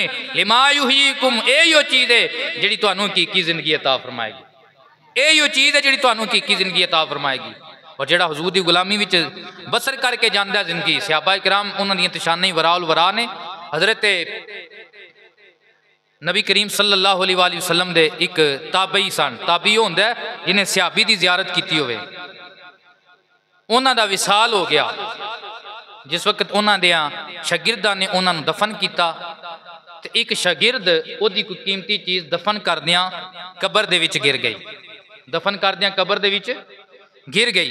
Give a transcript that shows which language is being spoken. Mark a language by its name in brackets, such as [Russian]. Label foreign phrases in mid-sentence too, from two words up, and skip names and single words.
[Arabic] لما يحييكم, [Punjabi] , ਯਹੀ ਚੀਜ਼ ਹੈ ਜਿਹੜੀ ਤੁਹਾਨੂ ਹਕੀਕੀ ਜ਼ਿੰਦਗੀ ਅਤਾ ਫ਼ਰਮਾਏਗੀ, ਯਹੀ ਚੀਜ਼ ਹੈ ਜਿਹੜੀ ਤੁਹਾਨੂ ਹਕੀਕੀ ਜ਼ਿੰਦਗੀ ਅਤਾ ਫ਼ਰਮਾਏਗੀ। ਔਰ ਜਿਹੜਾ ਹੁਜ਼ੂਰ ਦੀ ਗ਼ੁਲਾਮੀ ਵਿਚ ਬਸਰ ਕਰਕੇ ਜਾਂਦਾ ਜ਼ਿੰਦਗੀ, ਸਹਾਬਾ ਕਿਰਾਮ ਉਨ੍ਹਾਂ ਦੀ ਤਸ਼ਾਨੀ ਵਰਾਉਲ ਵਰਾ ਨੇ। ਹਜ਼ਰਤ ਨਬੀ ਕਰੀਮ [Arabic] صلى الله عليه وسلم [Punjabi] ਦੇ ਇਕ ਤਾਬਈ ਸਨ, ਤਾਬੀ ਹੋਂਦਾ ਹੈ ਜਿਨ੍ਹੇਂ ਸਹਾਬੀ ਦੀ ਜ਼ਿਆਰਤ ਕੀ ਹੋਵੇ, ਉਨ੍ਹਾਂ ਦਾ ਵਿਸਾਲ ਹੋ ਗਿਆ। ਜਿਸ ਵਕ਼ਤ ਉਨ੍ਹਾਂ ਦੇ ਸ਼ਾਗਿਰਦਾਂ ਨੇ ਉਨ੍ਹਾਂ ਨੂੰ ਦਫ਼ਨ ਕੀਤਾ ਤੋ ਇਕ ਸ਼ਾਗਿਰਦ ਓਦੀ ਕੋਈ ਕੀਮਤੀ ਚੀਜ਼ ਦਫ਼ਨ ਕਰਦਿਆਂ ਕਬਰ ਦੇ ਵਿਚ ਗਿਰ ਗਈ, ਦਫ਼ਨ ਕਰਦਿਆਂ ਕਬਰ ਦੇ ਵਿਚ ਗਿਰ ਗਈ।